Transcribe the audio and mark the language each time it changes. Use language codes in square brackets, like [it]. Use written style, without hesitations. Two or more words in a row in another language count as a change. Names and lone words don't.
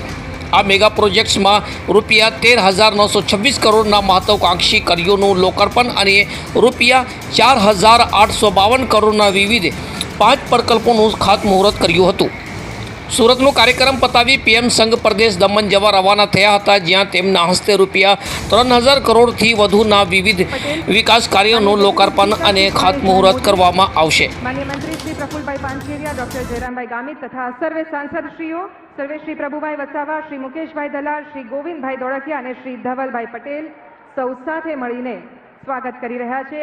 [gu] આ મેગા પ્રોજેક્ટ્સમાં ₹13,926 કરોડના મહત્વાકાંક્ષી કાર્યોનું લોકાર્પણ અને ₹4,852 કરોડના વિવિધ 5 પ્રકલ્પોનું ખાતમુહૂર્ત કર્યું હતું। સુરતનો કાર્યક્રમ પતાવી પીએમ સંઘ પ્રદેશ દમણ જવા રવાના થયા હતા, જ્યાં તેમના હસ્તે ₹3,000 કરોડથી વધુના વિવિધ વિકાસ કાર્યોનું લોકાર્પણ અને ખાતમુહૂર્ત કરવામાં આવશે। માનનીય મંત્રી શ્રી પ્રફુલ્લભાઈ પાનછેરિયા, ડૉક્ટર જયરામભાઈ ગામિત તથા સર્વે સાંસદશ્રીઓ, સર્વે શ્રી પ્રભુભાઈ વસાવા, શ્રી મુકેશભાઈ દલાલ, શ્રી ગોવિંદભાઈ ધોળકિયા અને શ્રી ધવલભાઈ પટેલ સૌ સાથે મળીને સ્વાગત કરી રહ્યા છે।